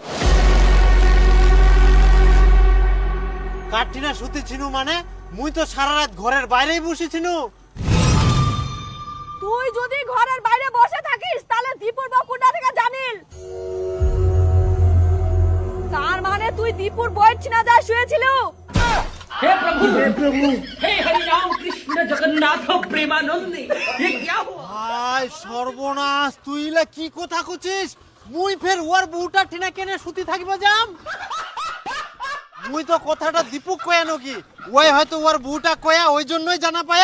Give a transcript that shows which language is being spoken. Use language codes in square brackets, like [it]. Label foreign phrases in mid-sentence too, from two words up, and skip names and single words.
[rkt] কাঠিনা শুতে ছিনু মানে? মুই তো সারা রাত ঘরের বাইরেই বসেছিনু। [bn] তুই যদি ঘরের বাইরে বসে থাকিস তাহলে দীপুর বউ কোথা থেকে জানিল? তার মানে তুই দীপুর বউয়ের ছিনা যায় শুয়েছিল? [hi] हे प्रभु हे हरि राम कृष्ण जगन्नाथ प्रेमानंद, ये क्या हुआ? [rkt] হায় সর্বনাশ, তুই ইলা কি কথা কছিস? মুই ফের ওর বউটা ঠিনা কেনে শুতি থাকিবা যাম? মুই তো কথাটা দীপুক কয়া নকি, ওই হয়তো ওর বউটা কয়া, ওই জন্যই জানা পায়া।